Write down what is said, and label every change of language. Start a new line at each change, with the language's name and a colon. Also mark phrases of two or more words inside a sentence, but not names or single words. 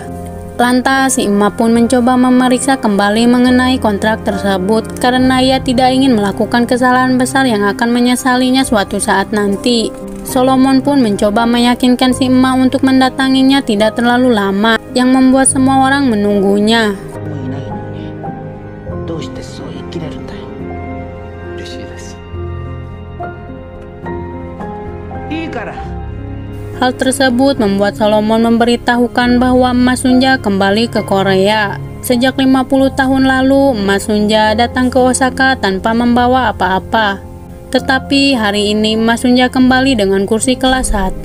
Indonesian: Lantas, si emak pun mencoba memeriksa kembali mengenai kontrak tersebut karena ia tidak ingin melakukan kesalahan besar yang akan menyesalinya suatu saat nanti. Solomon pun mencoba meyakinkan si emak untuk mendatanginya tidak terlalu lama, yang membuat semua orang menunggunya.
Japanese: どうしてそう生きれるんだよ。嬉しいです。いいから。
Indonesian: Hal tersebut membuat Solomon memberitahukan bahwa Emas Sunja kembali ke Korea. Sejak 50 tahun lalu, Emas Sunja datang ke Osaka tanpa membawa apa-apa. Tetapi hari ini Emas Sunja kembali dengan kursi kelas 1.